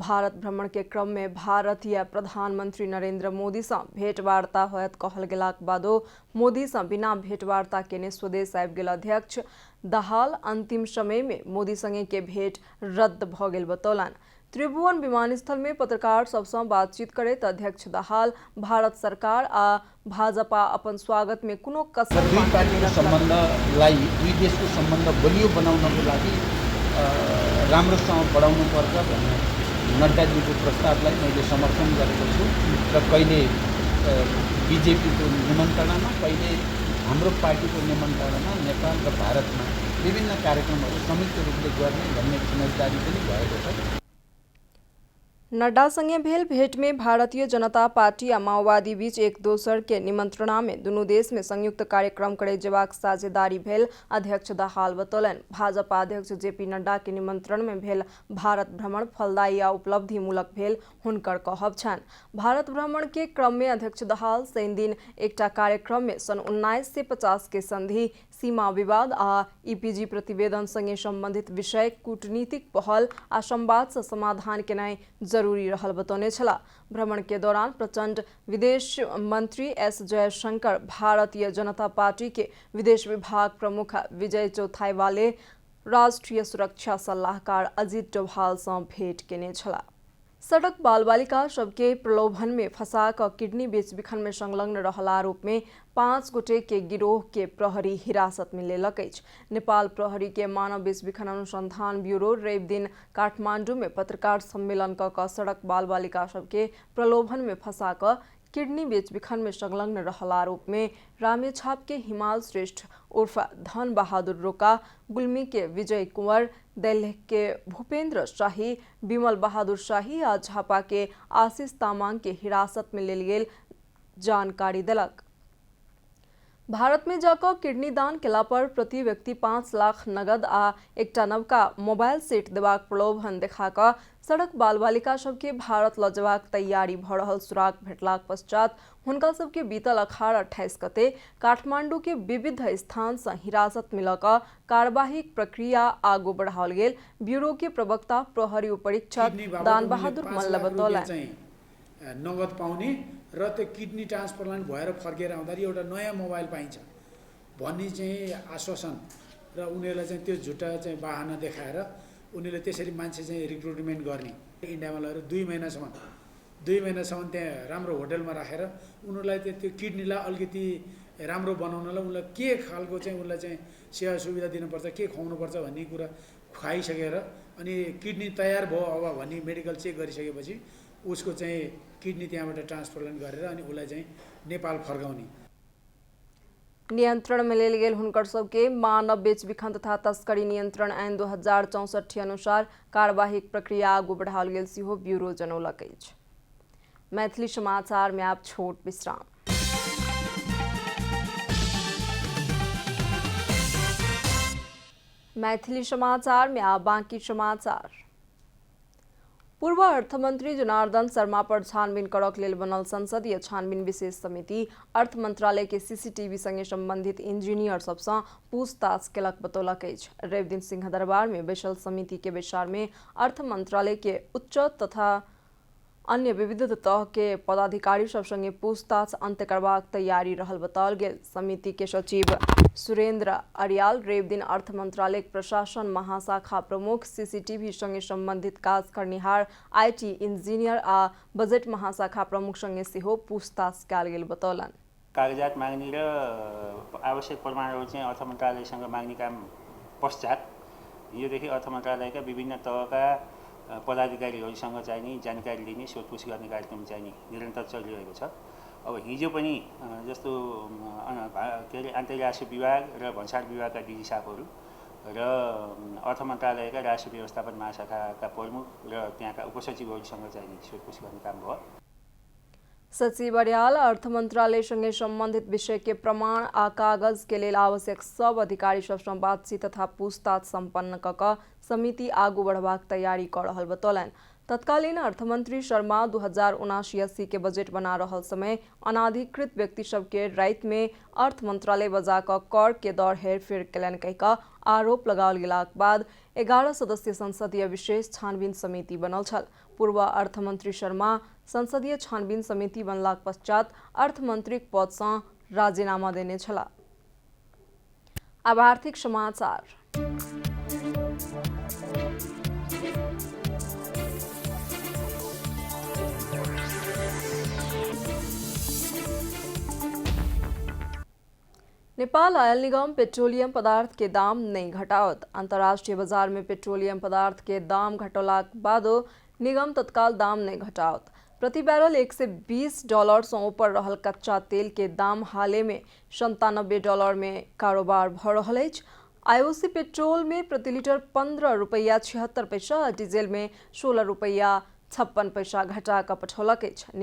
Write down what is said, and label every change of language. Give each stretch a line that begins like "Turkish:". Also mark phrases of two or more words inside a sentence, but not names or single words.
Maithili: भारत भ्रमण के क्रम में भारतीय प्रधानमंत्री नरेंद्र मोदी से भेंटवार्ता होयत कहल गेलाक बादो मोदी से बिना भेंटवार्ता केने स्वदेश आबि गेल अध्यक्ष दाहाल अंतिम समय में मोदी संगे के भेंट रद्द भ गेल बतौलनि। त्रिभुवन विमानस्थल में पत्रकार सबसे बातचीत करैत अध्यक्ष दाहाल भारत सरकार आ भाजपा अपन स्वागत में कुनो कसर
Nepali: दुई पार्टीको सम्बन्धलाई दुई देशको सम्बन्ध बलियो बनाउनको लागि राम्रोसँग बढाउनु पर्छ भन्ने नड्डाजीको प्रस्तावलाई मैले समर्थन गरेको छु र कहिले बीजेपीको निमन्त्रणामा कहिले हाम्रो पार्टीको निमन्त्रणामा नेपाल र भारतमा विभिन्न कार्यक्रमहरू संयुक्त रूपले गर्ने भन्ने समझदारी पनि भएको छ।
Maithili: नड्डा संगे भेल भेंट में भारतीय जनता पार्टी आ माओवादी बीच एक दोसर के निमंत्रणा में दुनू देश में संयुक्त कार्यक्रम करे जेबाक साझेदारी भेल अध्यक्ष दाहाल बतौलनि। भाजपा अध्यक्ष जेपी नड्डा के निमंत्रण में भेल भारत भ्रमण फलदायी आ उपलब्धिमूलक भेल हुनकर कहब छनि। भारत भ्रमण के क्रम में अध्यक्ष दाहाल शनि दिन एकटा कार्यक्रम में सन 1950 के संधि, सीमा विवाद आ ईपीजी प्रतिवेदन संगे संबंधित विषय, कूटनीतिक पहल आ संवाद से समाधान केनाई जरूरी रहल बतौने छला। भ्रमण के दौरान प्रचंड विदेश मंत्री एस जयशंकर, भारतीय जनता पार्टी के विदेश विभाग प्रमुख विजय चौथाईवाले, राष्ट्रीय सुरक्षा सलाहकार अजित डोभाल से भेंट केने छला। सड़क बाल बालिका सबके प्रलोभन में फंसा क किडनी बेच बिखन में संलग्न रहल आरोप में 5 गोटे के गिरोह के प्रहरी हिरासत में लेलक अछि। नेपाल प्रहरी के मानव बेच बिखन अनुसंधान ब्यूरो रवि दिन काठमांडू में पत्रकार सम्मेलन क सड़क बाल बालिका सबके प्रलोभन में फंसा क किडनी बेच बिखन में संलग्न रहल आरोप में रामेछाप के हिमाल श्रेष्ठ उर्फ धन बहादुर रोका, गुल्मी के विजय कुंवर, दैलेख के भूपेंद्र शाही, विमल बहादुर शाही आ झापा के आशीष तामांग के हिरासत में लेल गेल जानकारी देलक। भारत में जाकर किडनी दान केला पर प्रति व्यक्ति 5 लाख नगद आ एकटा नवका
English: mobile set
Maithili: देबाक प्रलोभन देखा क सड़क बाल बालिका सबके भारत ल जेबाक तैयारी भ रहल सुराग भेटलाक पश्चात हुनका सबके बीतल 18-28 गते काठमांडू के विविध स्थान से हिरासत में ल क कार्यवाहिक प्रक्रिया आगू बढ़ाओल गेल। ब्यूरो के प्रवक्ता प्रहरी उपरीक्षक दान बहादुर मल्ल बतौलनि।
Nepali: नगद पाउने र त्यो
English: kidney transplant
Nepali: भएर फर्केर आउँदाखेरि एउटा नयाँ मोबाइल पाइन्छ भन्ने चाहिँ आश्वासन र उनीहरूलाई चाहिँ त्यो झुटा चाहिँ बहाना देखाएर उनीहरूले त्यसरी मान्छे चाहिँ रिक्रुटमेन्ट गर्ने इन्डियामा लगेर 2 महिनासम्म त्यहाँ राम्रो होटलमा राखेर उनीहरूलाई त्यो किडनीलाई अलिकति राम्रो बनाउनलाई उनलाई के खालको चाहिँ उनलाई चाहिँ सेवा सुविधा दिनुपर्छ, के खुवाउनुपर्छ भन्ने कुरा खुवाइसकेर अनि किडनी तयार भयो अब भन्ने
English: medical check
Nepali: गरिसकेपछि उसको चाहिँ किडनी त्यहाँबाट ट्रान्सप्लान्ट गरेर अनि उसलाई चाहिँ नेपाल फर्काउने।
Maithili: नियंत्रण में लेल गेल हुनकर सबके मानव बेच बिखन तथा तस्करी नियंत्रण ऐन 2064 अनुसार कार्यवाहिक प्रक्रिया आगू बढ़ाओल गेल सेहो ब्यूरो जनौलक अछि। मैथिली समाचार में आप छोट विश्राम। मैथिली समाचार में आप बाकी समाचार। पूर्व अर्थमंत्री जनार्दन शर्मा पर छानबीन करक लेल बनल संसदीय छानबीन विशेष समिति अर्थ मंत्रालय के सीसीटीवी संगे संबंधित इंजीनियर सबसँ पूछताछ केलक बतौलक अछि। रवि दिन सिंह दरबार में बैसल समिति के विचार में अर्थ मंत्रालय के उच्च तथा अन्य विविध तह के पदाधिकारी सब संगे पूछताछ अंत करबाक तैयारी रहल बताओल गेल। समिति के सचिव सुरेंद्र अरियाल रवि दिन अर्थ मंत्रालय प्रशासन महाशाखा प्रमुख, सीसीटीवी संगे संबंधित काज करनिहार
English: IT engineer
Maithili: आ बजट महाशाखा प्रमुख संगे सेहो पूछताछ कयल गेल बतौलन।
Nepali: कागजात माग्ने र आवश्यक प्रमाणहरू चाहिँ अर्थ मन्त्रालयसँग माग्ने काम पश्चात योदेखि अर्थ मन्त्रालयका विभिन्न तहका पदाधिकारीहरूसँग चाहिँ नि जानकारी लिने सोधपुछ गर्ने कार्यक्रम चाहिँ नि निरन्तर चलिरहेको छ। अब हिजो पनि जस्तो के अरे अन्तर्राष्ट्रिय विभाग र भन्सार विभागका डिजी साहबहरू र अर्थ मन्त्रालयका राष्ट्रिय व्यवस्थापन महाशाखाका प्रमुख र त्यहाँका उपसचिवहरूसँग चाहिँ नि सोधपुछ गर्ने काम भयो।
Maithili: सचिव अरियाल अर्थ मंत्रालय संगे संबंधित विषय के प्रमाण आ कागज के लेल आवश्यक सब अधिकारी सबसँ बातचीत तथा पूछताछ संपन्न कऽ समिति आगू बढ़बाक तैयारी कऽ रहल बतौलन। तत्कालीन अर्थमंत्री शर्मा 2079-80 के बजट बना रहल समय अनाधिकृत व्यक्ति सबके रात में अर्थ मंत्रालय बजा कऽ कर के दर हेरफेर कयलनि कहिकऽ आरोप लगाओल गेलाक बाद 11 सदस्यीय संसदीय विशेष छानबीन समिति बनल छल। पूर्व अर्थमंत्री शर्मा संसदीय छानबीन समिति बनलाक पश्चात अर्थमंत्रीक पद से राजीनामा देने छला। अब आर्थिक समाचार। नेपाल ऑयल निगम पेट्रोलियम पदार्थ के दाम नहीं घटाओत। अंतर्राष्ट्रीय बाजार में पेट्रोलियम पदार्थ के दाम घटलाक बादो निगम तत्काल दाम नहीं घटाओत। प्रति बैरल $120 से ऊपर रहल कच्चा तेल के दाम हाले में $97 में कारोबार भ रहल अछि। आईओसी पेट्रोल में प्रति लीटर ₹15.76, डीजल में ₹16.56 घटा कर पठौलक अछि।